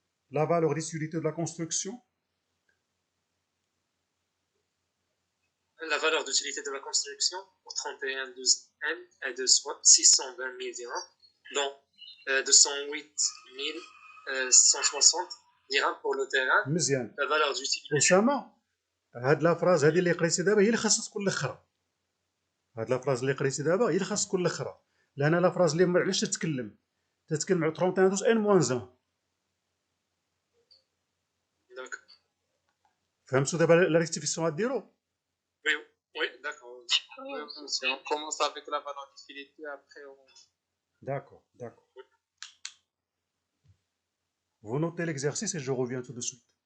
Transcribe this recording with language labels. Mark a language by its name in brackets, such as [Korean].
[French] La valeur d'utilité de la construction. La valeur d'utilité de la construction au 31/12/M est de 620 000 dirhams, dont 208 160 dirhams pour le terrain. [Arabic] مزيان. [French] La valeur d'utilité. [Arabic] أسامة، هاد لا فراز هادي اللي قريتي دابا هي اللي خاصها تكون الاخرى. هاد لا فراز اللي قريتي دابا هي اللي خاصها تكون الاخرى، لأن لا فراز اللي علاش تتكلم على 31/12 N-1. فهمتوا دابا لا ريكتيفيسيون غديروا؟ [French] Oui, d'accord. On commence avec la valeur d'utilité, après on... D'accord, d'accord. Vous notez l'exercice et je reviens tout de suite.